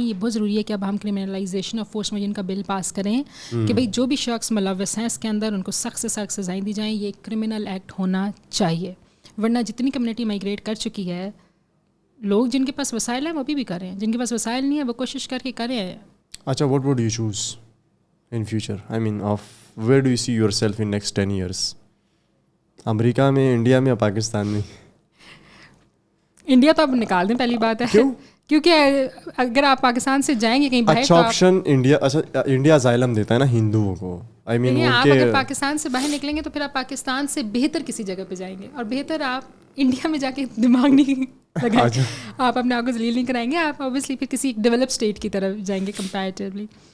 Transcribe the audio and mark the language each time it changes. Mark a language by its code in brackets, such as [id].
[ur] یہ بہت ضروری ہے کہ اب ہم کرمنلائزیشن آف فورس مین کا بل پاس کریں کہ بھائی جو بھی شخص ملوث ہیں اس کے اندر ان کو سخت سے سخت سزائیں دی جائیں. یہ ایک کرمنل ایکٹ ہونا چاہیے، ورنہ جتنی کمیونٹی مائگریٹ کر چکی ہے، لوگ جن کے پاس وسائل ہیں وہ بھی کر رہے ہیں، جن کے پاس وسائل نہیں ہے وہ کوشش کر کے کر رہے ہیں. [en] اچھا، what would you choose in future? I mean, where do you see yourself in next 10 years? [ur] امریکہ میں، انڈیا میں یا پاکستان میں؟ انڈیا تو اب نکال دیں، پہلی بات ہے. کیوں؟ کیونکہ اگر آپ پاکستان سے جائیں گے کہیں باہر، اچھا آپشن انڈیا. اچھا، انڈیا اسائلم دیتا ہے نا ہندوؤں کو. [en] I mean [ur] آپ اگر پاکستان سے باہر نکلیں گے تو پھر آپ پاکستان سے بہتر کسی جگہ پہ جائیں گے، اور بہتر آپ انڈیا میں جا کے دماغ نہیں لگائیں، آپ اپنے آپ کو ذلیل نہیں کرائیں گے، آپ اوبیسلی پھر کسی ڈیولپ اسٹیٹ کی طرف جائیں گے کمپیریٹیولی.